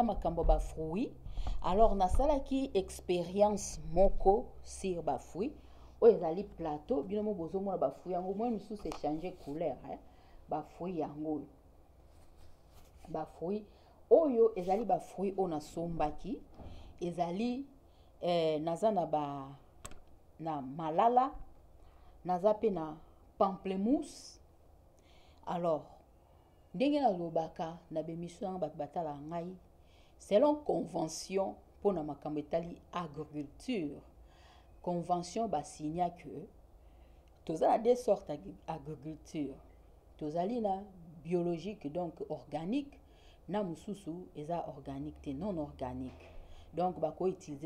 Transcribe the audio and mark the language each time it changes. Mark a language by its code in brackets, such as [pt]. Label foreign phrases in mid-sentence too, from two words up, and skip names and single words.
[ln] makambo ba fruit alors nasalaki expérience moko sur ba fruit oyo ezali plateau bino mo bozomona ba fruit yango moi misusu échanger couleur ba fruit yango ba fruit oyo ezali ba fruit [fr] on a [ln] sombaki ezali naza na malala naza pe na pamplemousse alors ndenge na lobaka na bemission yango bato batala ngai [fr] selon convention pour [ln] na makambo etali agriculture convention basigna que tozala [fr] deux sortes agriculture [ln] tozali na biologique donc organique na mususu eza organique te [fr] non organique donc [ln] bako utiliser